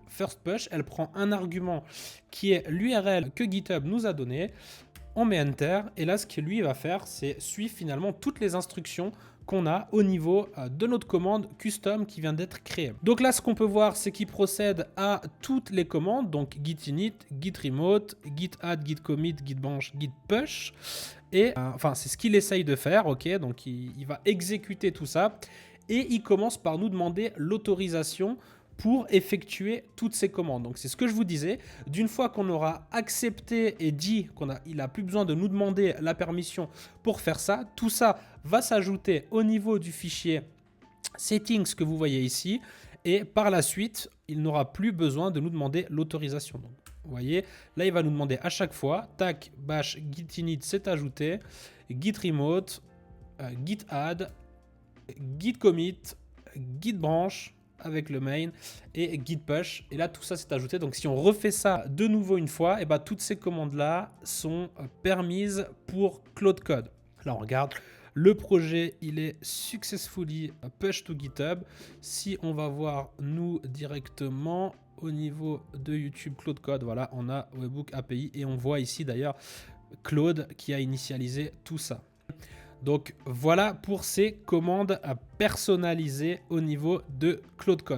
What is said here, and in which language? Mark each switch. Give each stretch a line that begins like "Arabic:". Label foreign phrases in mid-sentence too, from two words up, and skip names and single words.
English: First push,
French: elle prend un argument qui est l'URL que GitHub nous a donné. On met Enter et là, ce que lui va faire, c'est suivre finalement toutes les instructions qu'on a au niveau de notre commande custom qui vient d'être créée. Donc là, ce qu'on peut voir, c'est qu'il procède à toutes les commandes, donc git init, git remote, git add, git commit, git branch, git push. Et enfin, c'est ce qu'il essaye de faire, ok? Donc il va exécuter tout ça et il commence par nous demander l'autorisation pour effectuer toutes ces commandes. Donc c'est ce que je vous disais, d'une fois qu'on aura accepté et dit qu'il n'a plus besoin de nous demander la permission pour faire ça, tout ça va s'ajouter au niveau du fichier settings que vous voyez ici et par la suite, il n'aura plus besoin de nous demander l'autorisation. Donc vous voyez, là il va nous demander à chaque fois, tac, bash, git init c'est ajouté, git remote, git add, git commit, git branch, avec le main et git push et là tout ça s'est ajouté. Donc si on refait ça de nouveau une fois, et ben toutes ces commandes là sont permises pour Claude Code. Là on regarde le projet, il est
English: successfully push to GitHub.
French: Si on va voir nous directement au niveau de YouTube Claude Code, voilà, on a Webhook API et on voit ici d'ailleurs Claude qui a initialisé tout ça. Donc voilà pour ces commandes personnalisées au niveau de Claude Code.